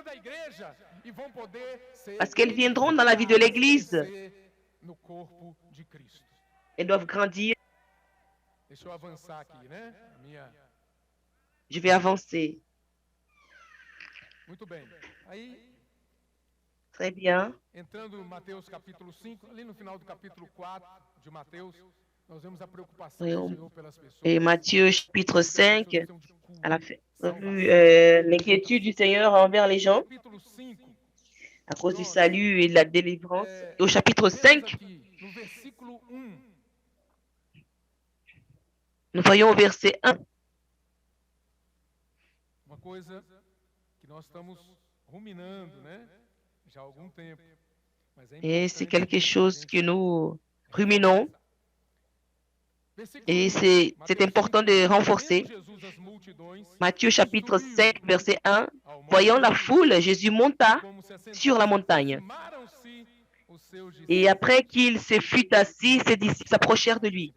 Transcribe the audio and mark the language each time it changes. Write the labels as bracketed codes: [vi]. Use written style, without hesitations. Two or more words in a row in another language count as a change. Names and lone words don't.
[fr] Parce qu'elles viendront dans la vie de l'Église. Elles doivent grandir. Je vais avancer. Très bien. [pt] Entrando em Mateus capítulo 5, ali no final do capítulo 4 de Mateus, [fr] Et Matthieu chapitre 5, à la fin, on a vu l'inquiétude du Seigneur envers les gens à cause du salut et de la délivrance. Et au chapitre 5, nous voyons au verset 1. [pt] Uma coisa que nós estamos ruminando, né? Já há algum tempo. [fr] Et c'est quelque chose que nous ruminons. Et c'est important de renforcer. Matthieu chapitre 5, verset 1. Voyant la foule, Jésus monta sur la montagne. Et après qu'il se fut assis, ses disciples s'approchèrent de lui.